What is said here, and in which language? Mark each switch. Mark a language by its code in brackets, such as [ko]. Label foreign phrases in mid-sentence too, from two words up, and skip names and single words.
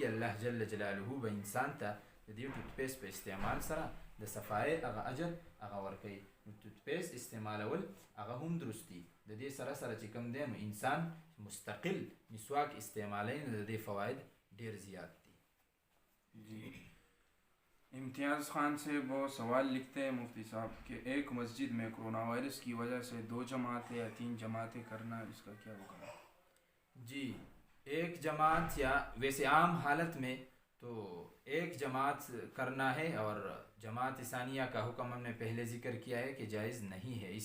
[ps] الله جل جلاله به انسان ته د دې [en] tooth paste [ps] په استعمال سره د صفایۍ هغه اجر هغه ورکوي. نو [en] tooth paste [ps] استعمالول هغه هم درست دي. د دې سره سره چې کوم دی نو انسان مستقل مسواک استعمالی نو د دې فواید ډېر زیات دي. [ur] جی امتیاز خان سے وہ سوال لکھتے ہیں مفتی صاحب کہ ایک مسجد میں کرونا وائرس کی وجہ سے 2 جماعتیں یا 3 جماعتیں کرنا اس کا کیا حکم ہے؟ جی ایک جماعت یا ویسے عام حالت میں تو ایک جماعت کرنا ہے اور जमात ثانیہ کا حکم ہم نے پہلے ذکر کیا ہے کہ جائز نہیں ہے.